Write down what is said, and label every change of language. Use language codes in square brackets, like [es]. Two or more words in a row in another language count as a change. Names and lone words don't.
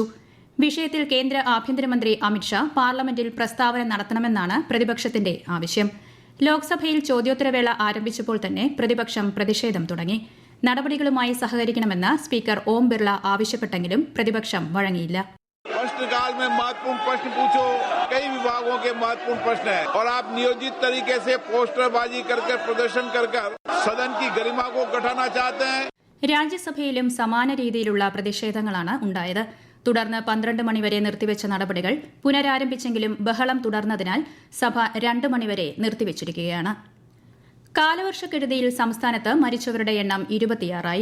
[ml] വിഷയത്തിൽ കേന്ദ്ര ആഭ്യന്തരമന്ത്രി അമിത്ഷാ പാർലമെന്റിൽ പ്രസ്താവന നടത്തണമെന്നാണ് പ്രതിപക്ഷത്തിന്റെ ആവശ്യം. ലോക്സഭയിൽ ചോദ്യോത്തരവേള ആരംഭിച്ചപ്പോൾ തന്നെ പ്രതിപക്ഷം പ്രതിഷേധം തുടങ്ങി. നടപടികളുമായി സഹകരിക്കണമെന്ന് സ്പീക്കർ ഓം ബിർള ആവശ്യപ്പെട്ടെങ്കിലും പ്രതിപക്ഷം വഴങ്ങിയില്ല. [hi] प्रश्नकाल में महत्वपूर्ण प्रश्न पूछो, कई विभागों के महत्वपूर्ण प्रश्न है और आप नियोजित तरीके से पोस्टरबाजी करके प्रदर्शन कर सदन की गरिमा को घटाना चाहते हैं. [ml] രാജ്യസഭയിലും സമാന രീതിയിലുള്ള പ്രതിഷേധങ്ങളാണ് ഉണ്ടായത്. തുടർന്ന് 12 മണിവരെ നിർത്തിവെച്ച നടപടികൾ പുനരാരംഭിച്ചെങ്കിലും ബഹളം തുടർന്നതിനാൽ സഭ 2 മണിവരെ നിർത്തിവച്ചിരിക്കുകയാണ്. കാലവർഷക്കെടുതിയിൽ സംസ്ഥാനത്ത് മരിച്ചവരുടെ എണ്ണം 26ആയി.